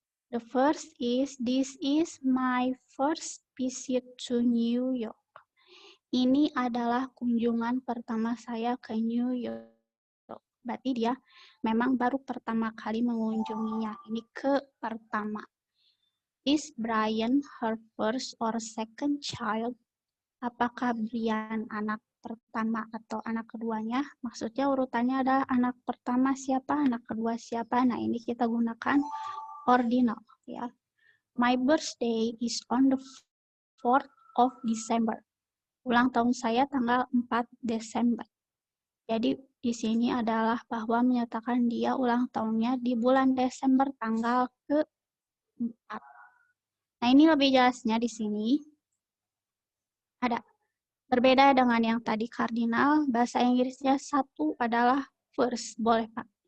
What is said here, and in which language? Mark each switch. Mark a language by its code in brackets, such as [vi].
[en] The first is, this is my first visit to New York. [id] Ini adalah kunjungan pertama saya ke New York. Berarti dia memang baru pertama kali mengunjunginya. Ini ke pertama. [en] Is Brian her first or second child? [id] Apakah Brian anak pertama atau anak keduanya? Maksudnya urutannya adalah anak pertama siapa, anak kedua siapa. Nah, ini kita gunakan ordinal ya. [en] My birthday is on the 4th of December. [id] Ulang tahun saya tanggal 4 Desember. Jadi di sini adalah bahwa menyatakan dia ulang tahunnya di bulan Desember tanggal ke-4. Nah, ini lebih jelasnya di sini. Ada berbeda dengan yang tadi kardinal, bahasa Inggrisnya 1 adalah first, boleh Pak.